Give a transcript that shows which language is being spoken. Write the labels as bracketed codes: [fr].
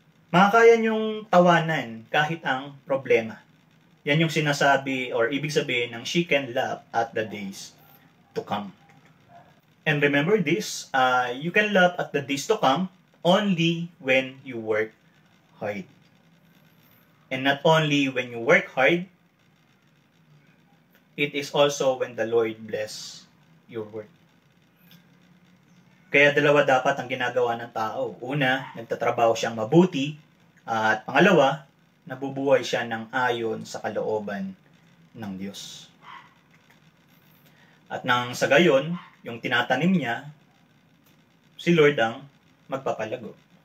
[tl] Makakaya nyong tawanan kahit ang problema. Yan yung sinasabi or ibig sabihin ng [en] she can laugh at the days to come. And remember this, you can laugh at the days to come only when you work hard. And not only when you work hard, it is also when the Lord bless your work. [tl] Kaya dalawa dapat ang ginagawa ng tao. Una, nagtatrabaho siyang mabuti. At pangalawa, nabubuhay siya ng ayon sa kalooban ng Diyos. At nang sa gayon, yung tinatanim niya, si Lord ang magpapalago.